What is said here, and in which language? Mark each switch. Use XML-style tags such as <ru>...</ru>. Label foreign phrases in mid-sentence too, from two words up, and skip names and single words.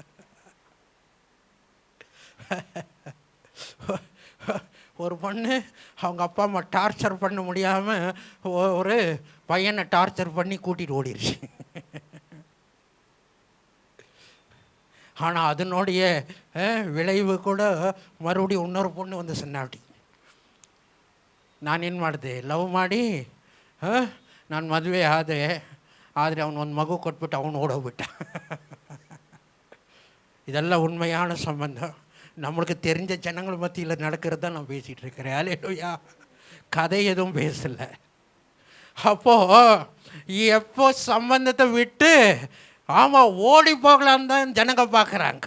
<ta>ஒரு பொண்ணு அவங்க அப்பா அம்மா டார்ச்சர் பண்ண முடியாமல் ஒரு பையனை டார்ச்சர் பண்ணி கூட்டிகிட்டு ஓடிடுச்சு. ஆனால் அதனுடைய விளைவு கூட மறுபடியும் இன்னொரு பொண்ணு சொன்னாடி,</ta> <kn>ನಾನು ಏನು ಮಾಡಿದೆ? ಲವ್ ಮಾಡಿ ನಾನು ಮದುವೆ ಆದೆ, ಆದರೆ ಅವನೊಂದು ಮಗು ಕೊಟ್ಬಿಟ್ಟು ಅವನು ಓಡೋಗ್ಬಿಟ್ಟ.</kn> <ta>இதெல்லாம் உண்மையான சம்பந்தம். நம்மளுக்கு தெரிஞ்ச ஜனங்கள் மத்தியில் நடக்கிறது தான் நான் பேசிகிட்டு இருக்கிறேன். அல்லேலூயா. கதை எதுவும் பேசலை. அப்போது எப்போ சம்பந்தத்தை விட்டு ஆமாம் ஓடி போகலான்னு தான் ஜனங்க பார்க்குறாங்க.</ta>